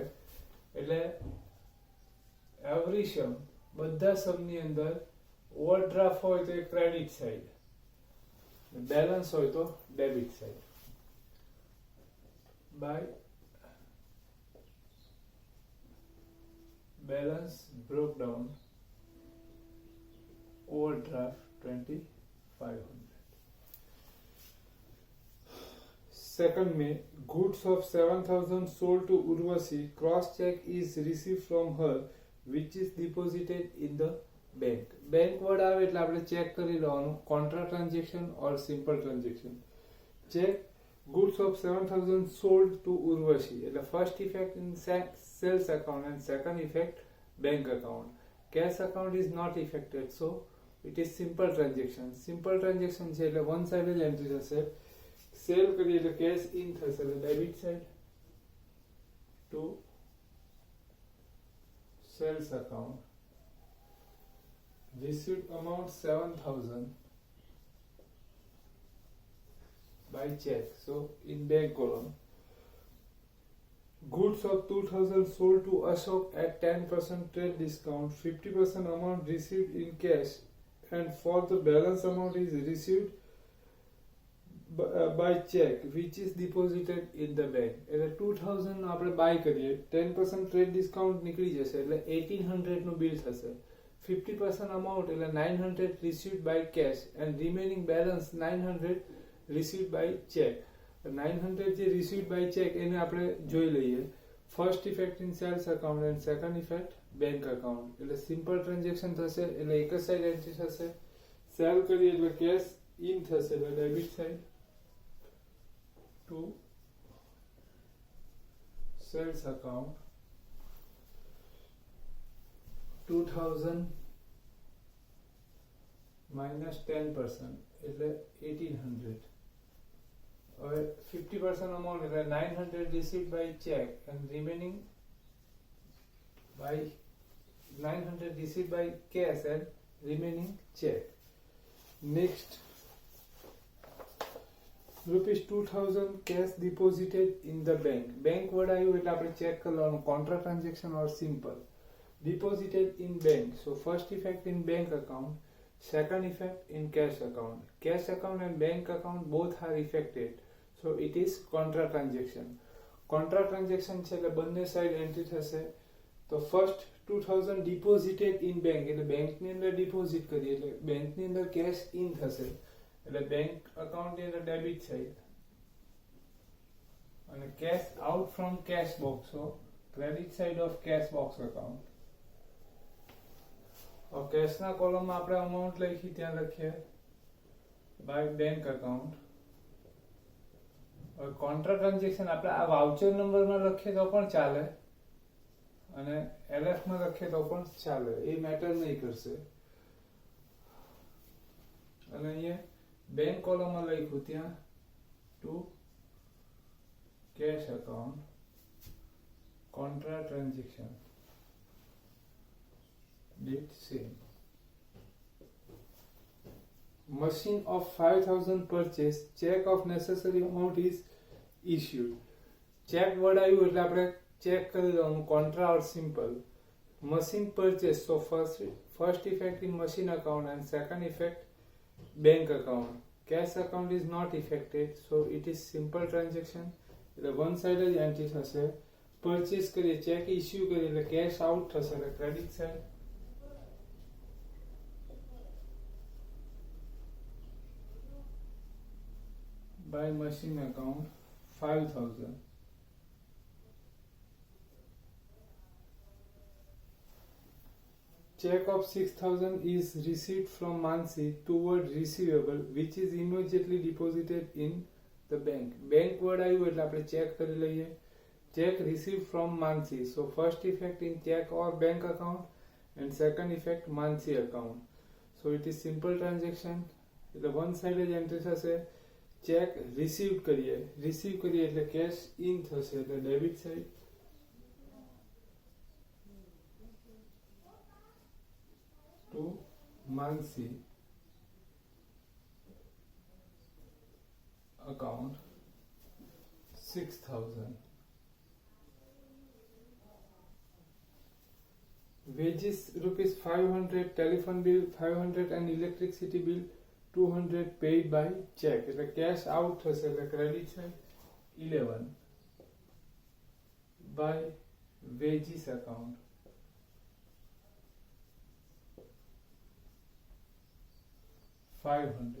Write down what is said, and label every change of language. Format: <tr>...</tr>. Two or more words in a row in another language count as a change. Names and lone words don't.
<gu>એટલે</gu> <en>every sum,</en> <gu>બધા સમની અંદર ઓવરડ્રાફ્ટ હોય તો એ</gu> <en>credit side,</en> <gu>બેલેન્સ હોય તો</gu> <en>debit side. by balance brought down overdraft 2,500. 2nd May, goods of 7,000 sold to Urvashi. Cross check is received from her, which is deposited in the bank. Bank word</en> <gu>આવે એટલે આપણે ચેક કરી લેવાનું,</gu> <en>contra transaction or simple transaction. ચેક goods of 7,000 sold to Urvashi એટલે first effect in sales account and second effect bank account. Cash account is not affected, so it is simple transaction. Simple transaction</en> <gu>છે એટલે</gu> <en>one side</en> <gu>જ એન્ટ્રી થશે. સેલ કરીએ એટલે</gu> <en>cash in</en> <gu>થશે એટલે</gu> <en>debit side to sales account. received amount 7,000 by check. So in bank column, goods of 2000 sold to Ashok at 10% trade discount, 50% amount received in cash, and for the balance amount is received by check which is deposited in the bank.</en> <gu>એટલે 2000 આપણે બાય કરીએ, 10%</gu> <en>trade discount</en> <gu>નીકળી જશે એટલે 1800 નું બિલ થશે.</gu> <en>50% amount એટલે 900 received by cash and remaining balance 900 received by check.</en> <gu>900 જે</gu> <en>received by check</en> <gu>એને આપણે જોઈ લઈએ.</gu> <en>first effect in sales account and second effect bank account.</en> <gu>એટલે</gu> <en>simple transaction</en> <gu>થશે એટલે એક જ</gu> <en>side entry</en> <gu>થશે. સેલ કરીએ એટલે</gu> <en>cash in</en> <gu>થશે એટલે</gu> <en>debit side to sales account. 2000 minus 10% એટલે 1800. હવે 50% amount એટલે 900 received by check and remaining by 900 received by cash and remaining check. Next, rupees 2000 cash deposited in the bank. Bank word</en> <gu>આવ્યું એટલે આપણે ચેક કરવાનું</gu> <en>contra transaction or simple. Deposited in bank. So first effect in bank account, second effect in cash account. Cash account and bank account both are affected. So it is contra transaction. Contra transaction</en> <gu>છે એટલે બંને</gu> <en>side entry</en> <gu>થશે. તો</gu> <en>first 2000 deposited in bank</en> <gu>એટલે બેંકની અંદર ડિપોઝિટ કરીએ એટલે બેંકની અંદર</gu> <en>cash in</en> <gu>થશે. એટલે</gu> <en>bank account</en> <gu>ની અંદર</gu> <en>debit side</en> <gu>અને</gu> <en>cash out from cash box, so credit side of cash box account.</en> <hi>और कैश ना कॉलम में</hi> <gu>આપણે અમાઉન્ટ લખી ત્યાં લખીએ</gu> <en>by bank account.</en> <gu>और</gu> <en>contra transaction</en> <gu>આપણે આ</gu> <en>voucher number</en> <gu>માં લખીએ તો પણ ચાલે અને એલએફ માં લખીએ તો પણ ચાલે, એ મેટર નહીં કરશે. અને અહીંયા</gu> <hi>बैंक कॉलम में</hi> <gu>लख्યું ત્યાં</gu> <en>to cash account contra transaction date same. Machine of 5000 purchase, check of necessary amount is issued. check word</en> <gu>આવ્યું એટલે આપણે ચેક કરી દેવાનું</gu> <en>contra or simple. machine purchase, so first effect in machine account and second effect bank account. Cash account is not affected, so it is simple transaction.</en> <gu>એટલે</gu> <en>one side</en> <gu>જ એન્ટ્રી થશે. પરચેસ કરીએ,</gu> <en>check issue</en> <gu>કરીએ એટલે</gu> <en>cash out</en> <gu>થશે એટલે</gu> <en>credit side. by machine account 5000. Check of 6000 is received from Mansi toward receivable which is immediately deposited in the bank. Bank word</en> <gu>આવ્યું એટલે આપણે ચેક કરી લઈએ.</gu> <en>Check received from Mansi. So first effect in check or bank account and second effect Mansi account. So it is simple transaction.</en> <gu>એટલે</gu> <en>one side</en> <gu>જ એન્ટ્રી થશે.</gu> <en>check receive</en> <gu>કરીએ એટલે</gu> <en>cash in</en> <gu>થશે એટલે</gu> <en>debit side. to Mansi account 6000. Wages rupees 500, telephone bill 500 and electricity bill 200 paid by check.</en> <gu>એટલે</gu> <en>cash out</en> <gu>થશે એટલે</gu> <en>credit side 11 by wages account. $500.</en>